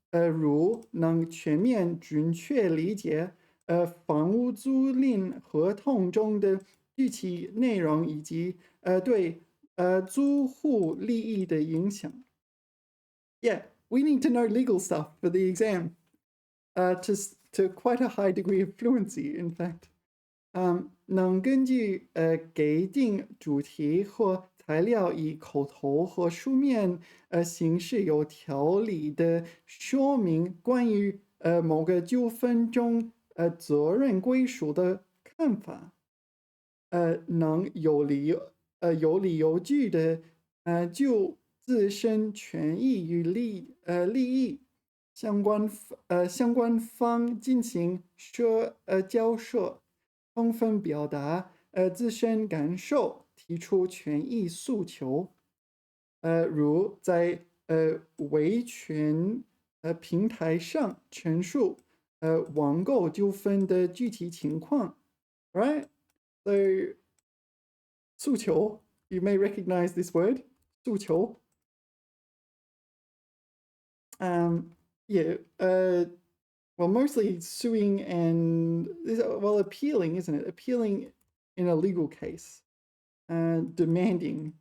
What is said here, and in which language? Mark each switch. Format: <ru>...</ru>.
<zh>如能全面准确理解房屋租赁合同中的具体内容以及对租户利益的影响。</zh> <en>Yeah, we need to know legal stuff for the exam. to quite a high degree of fluency, in fact.</en> <zh>能根据给定主题或材料以口头或书面形式有条理的说明关于某个纠纷中责任归属的看法，能有理有据的就自身权益与利益相关方进行交涉。充分表达自身感受，提出权益诉求，如在维权平台上陈述网购纠纷的具体情况，right?</zh> <en>So 诉求 you may recognize this word 诉求yeah well, mostly suing and, well, appealing, isn't it? Appealing in a legal case. Demanding.</en>